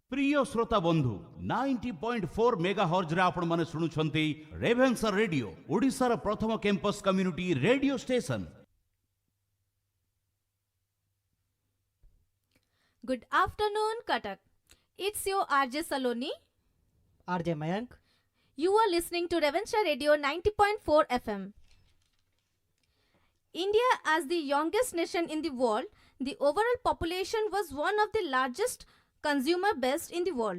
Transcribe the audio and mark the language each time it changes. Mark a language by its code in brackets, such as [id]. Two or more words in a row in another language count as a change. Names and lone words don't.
[or] ପ୍ରିୟ ଶ୍ରୋତା ବନ୍ଧୁ 90.4 ମେଗାହର୍ଜ ରେ ଆପଣ ମାନେ ଶୁଣୁଛନ୍ତି ରେଭେନ୍ସା ରେଡିଓ ଓଡ଼ିଶା ର ପ୍ରଥମ [en] campus community radio station. Good afternoon, Katak. It's your RJ Saloni. RJ Mayank. You are listening to Ravenshaw Radio 90.4 FM. India, as the youngest nation in the world, the overall population was one of the largest consumer base in the world.